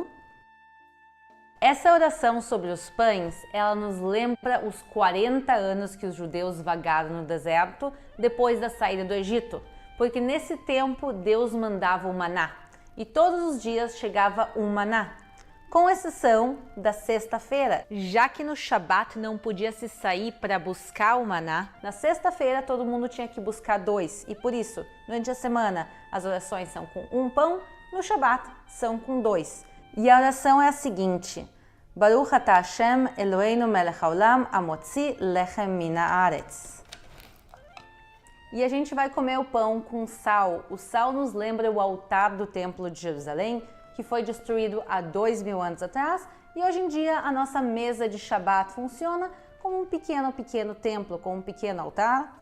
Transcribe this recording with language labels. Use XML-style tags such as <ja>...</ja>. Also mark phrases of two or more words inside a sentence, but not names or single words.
<pt>Essa oração sobre os pães, ela nos lembra os 40 anos que os judeus vagaram no deserto depois da saída do Egito, porque nesse tempo Deus mandava o maná e todos os dias chegava um maná, com exceção da sexta-feira, já que no Shabat não podia se sair para buscar o maná. Na sexta-feira todo mundo tinha que buscar 2 e por isso, durante a semana, as orações são com 1 pão, no Shabat são com 2. E a oração é a seguinte:</pt> <he>ברוך אתה השם אלהינו מלך העולם המוציא לחם מן הארץ.</he> <pt>E a gente vai comer o pão com sal. O sal nos lembra o altar do Templo de Jerusalém, que foi destruído há 2000 anos atrás, e hoje em dia a nossa mesa de Shabat funciona como um pequeno templo, com um pequeno altar.</pt>